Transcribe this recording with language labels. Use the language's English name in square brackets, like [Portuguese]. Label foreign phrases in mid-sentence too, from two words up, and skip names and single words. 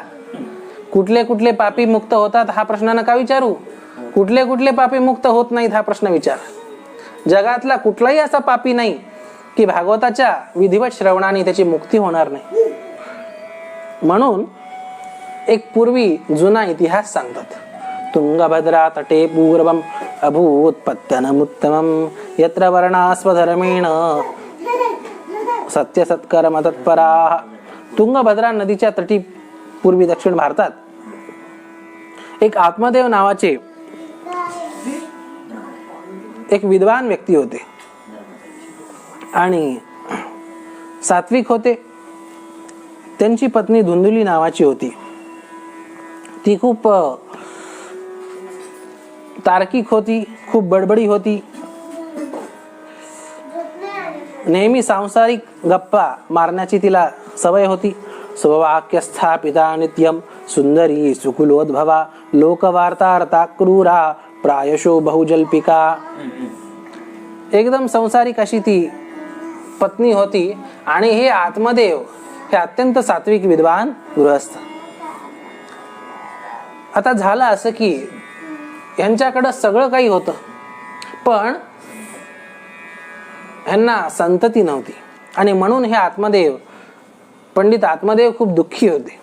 [Marathi] कुठले कुठले पापी मुक्त होतात हा प्रश्न नका विचारू. कुठले कुठले पापी मुक्त होत नाहीत हा प्रश्न विचार. जगातला कुठलाही असा पापी नाही की भागवताच्या विधिवत श्रवणाने त्याची मुक्ती होणार नाही. म्हणून एक पूर्वी जुना इतिहास सांगतात, [Sanskrit] तुंगभद्रा तटे पूर्वम अभूत पत्तनमुत्तमं यत्र वर्णास्वधर्मेण सत्य सत्कर्म तत्पराः. [Marathi] तुंगभद्रा नदीच्या तटी पूर्वी दक्षिण भारतात एक आत्मदेव नावाचे एक विद्वान व्यक्ती होते आणि सात्विक होते. त्यांची पत्नी धुंदुली नावाची होती. ती खूप तार्किक होती, खूप बडबडी होती. नेहमी सांसारिक गप्पा मारण्याची तिला सवय होती. [Sanskrit] स्ववाक्य स्थापिता नित्यम सुंदरी सुकुलोद्भवा लोकवार्तार्ता क्रूरा प्रायशो बहुजल्पिका. [Marathi] एकदम संसारिक अशी ती पत्नी होती आणि हे आत्मदेव हे अत्यंत सात्विक विद्वान गृहस्थ. आता झालं असं की यांच्याकडं सगळं काही होतं, पण ह्यांना संतती नव्हती आणि म्हणून हे आत्मदेव, पंडित आत्मदेव खूप दुःखी होते.